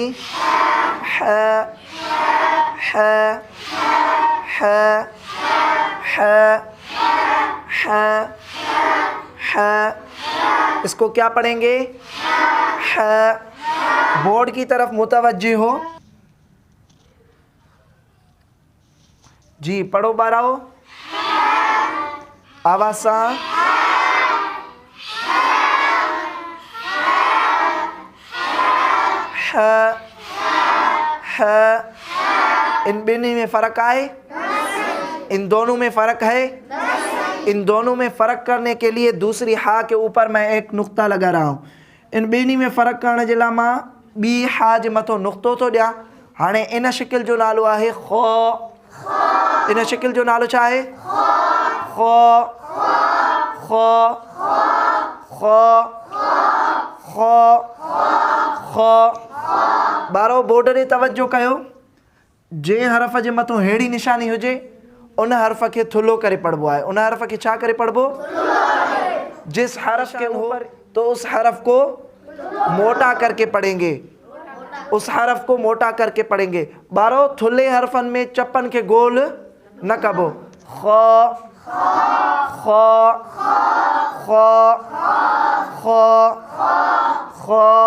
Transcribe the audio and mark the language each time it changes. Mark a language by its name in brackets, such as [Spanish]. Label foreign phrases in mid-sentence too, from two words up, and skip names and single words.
[Urdu] ह ह ह ह ह ह। اس کو کیا پڑھیں گے؟ ہ. بورڈ کی طرف متوجہ ہو. [Sindhi] जी पढ़ो बाराओ। आवाज़ सां इन ॿिन्ही में फ़र्क आहे? [Urdu] ان دونوں میں فرق ہے? ان دونوں میں فرق کرنے کے لیے دوسری ہا کے اوپر میں ایک نقطہ لگا رہا ہوں. [Sindhi] इन ॿिन्ही में फ़र्क करण जे लाइ मां ॿी हा जे मथां नुक्तो थो ॾियां। हाणे इन शिकिल जो नालो आहे खो। इन शिकिल जो नालो छा आहे? खो खो खो खो खो। ॿारो बोर्ड ते तवजो कयो। जंहिं हरफ़ जे मथां अहिड़ी निशानी हुजे उन हरफ़ के थुल्हो करे पढ़बो आहे। उन हरफ़ के छा करे पढ़बो? [Urdu] جس حرف کے اوپر تو اس حرف کو موٹا کر کے پڑھیں گے. اس حرف کو موٹا کر کے پڑھیں گے. [Sindhi] बारो थुल्हे हरफन में चप्पन के गोल न कबो। खो खो खो खो खो